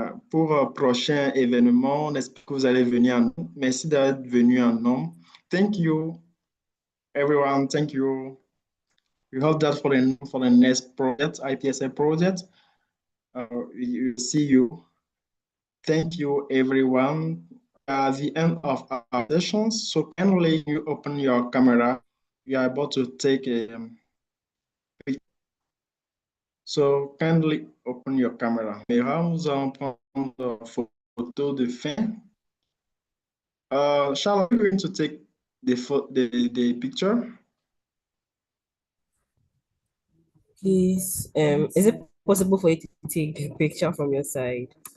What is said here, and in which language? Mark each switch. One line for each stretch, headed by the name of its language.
French: Pour un prochain événement, on espère que vous allez venir en nombre. Merci d'être venu en nombre.
English: Thank you, everyone. Thank you. We hope that for the next project, IPSA project, we will see you. Thank you, everyone. At the end of our sessions, so kindly you open your camera. You are about to take a so kindly open your camera.
French: Mais nous allons prendre une photo de fin.
English: Charles, are you going to take the picture? Please, is it possible for you to take the picture from your side?